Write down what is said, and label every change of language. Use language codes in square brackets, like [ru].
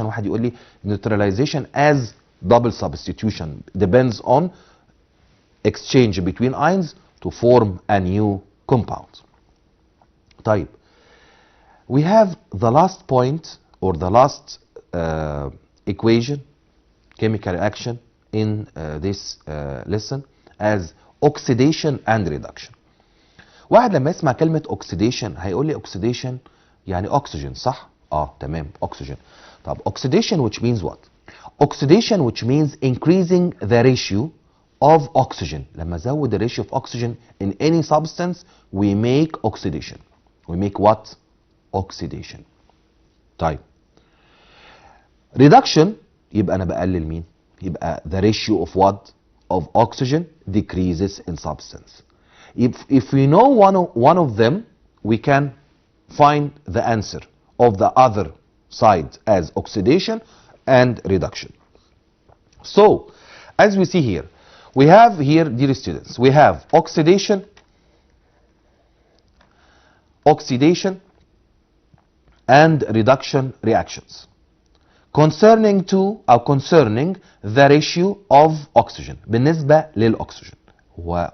[ar] واحد يقول لي [en] neutralization as double substitution depends on exchange between ions to form a new compound. [ar] طيب [en] we have the last point or the last equation, chemical reaction in this lesson as oxidation and reduction. [ar] واحد لما يسمع كلمة oxidation هيقول لي oxidation يعني oxygen صح؟ تمام oxygen. طب [en] oxidation which means what? Oxidation which means increasing the ratio of oxygen. [ar] لما زود [en] the ratio of oxygen in any substance we make oxidation. We make what? Oxidation. [ar] طيب reduction يبقى انا بقلل مين؟ يبقى [en] the ratio of what? Of oxygen decreases in substance. If we know one of them we can find the answer of the other side as oxidation and reduction. So as we see here we have here, dear students, we have oxidation and reduction reactions concerning the ratio of oxygen [ar] بالنسبة للأكسجين.